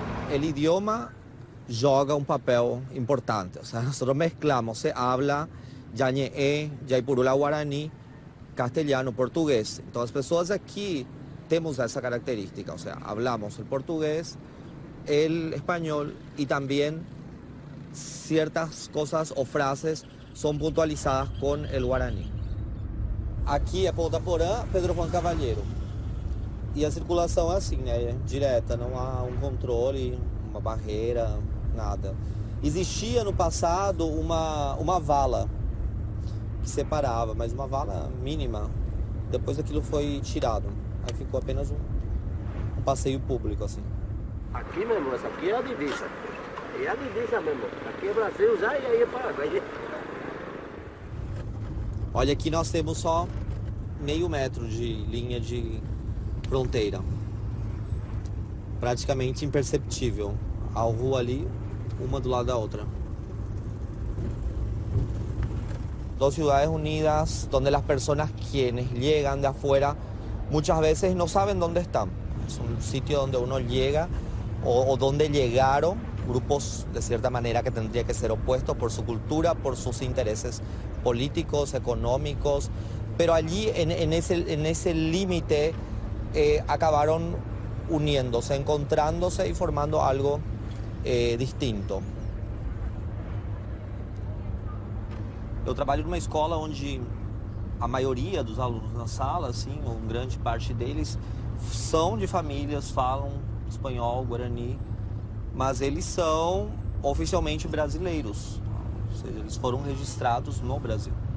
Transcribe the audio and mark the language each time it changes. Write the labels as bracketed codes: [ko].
[es] El idioma joga un papel importante, o sea, nosotros mezclamos, se habla Yañe'é, Yaipurula guaraní, castellano, portugués. Entonces, las personas aquí tenemos esa característica, o sea, hablamos el portugués, el español y también ciertas cosas o frases son puntualizadas con el guaraní. [pt] Aqui é Ponta Porã, Pedro Juan Cavalheiro. E a circulação é assim, né? Direta, não há um controle, uma barreira, nada. Existia no passado uma vala que separava, mas uma vala mínima. Depois aquilo foi tirado. Aí ficou apenas um passeio público, assim. Aqui mesmo, essa aqui é a divisa. É a divisa mesmo. Aqui é Brasil já e aí é Paraguai. Olha, aqui nós temos só meio metro de linha de fronteira. Praticamente imperceptível. A rua ali, uma do lado da otra. [es] Dos ciudades unidas donde las personas quienes llegan de afuera muchas veces no saben dónde están. Es un sitio donde uno llega o donde llegaron grupos de cierta manera que tendría que ser opuestos por su cultura, por sus intereses políticos, económicos, pero allí en ese límite acabaron uniéndose, encontrándose y formando algo distinto. [pt] Eu trabalho numa escola onde a maioria dos alunos na sala, assim, ou grande parte deles, são de famílias, falam espanhol, guarani, mas eles são oficialmente brasileiros, ou seja, eles foram registrados no Brasil.